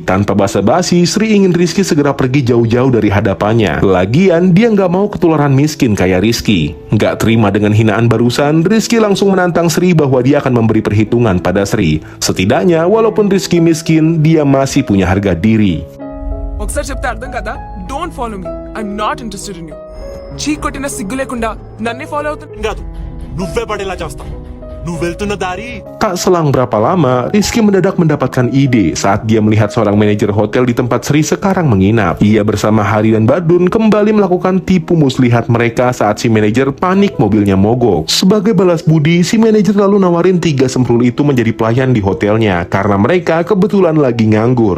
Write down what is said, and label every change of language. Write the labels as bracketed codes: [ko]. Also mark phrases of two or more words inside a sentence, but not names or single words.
[id] Tanpa basa-basi, Sri ingin Rizky segera pergi jauh-jauh dari hadapannya. Lagian, dia nggak mau ketularan miskin kayak Rizky. Nggak terima dengan hinaan barusan, Rizky langsung menantang Sri bahwa dia akan memberi perhitungan pada Sri. Setidaknya, walaupun Rizky miskin, dia masih punya harga diri. [te] ఒకసారి చెప్తే అర్థం కదా [en] Don't follow me I'm not interested in you [te] చీ కొట్టిన సిగ్గు లేకుండా నన్నే ఫాలో అవుతుంది కాదు నువ్వే పడేలా చేస్తావు నువ్వు వెళ్తున్న దారి [id] Tak selang berapa lama, Rizky mendadak mendapatkan ide saat dia melihat seorang manajer hotel di tempat Sri sekarang menginap. Ia bersama Hari dan Badrun kembali melakukan tipu muslihat mereka saat si manajer panik mobilnya mogok. Sebagai balas budi, si manajer lalu nawarin 3 semprul itu menjadi pelayan di hotelnya karena mereka kebetulan lagi nganggur.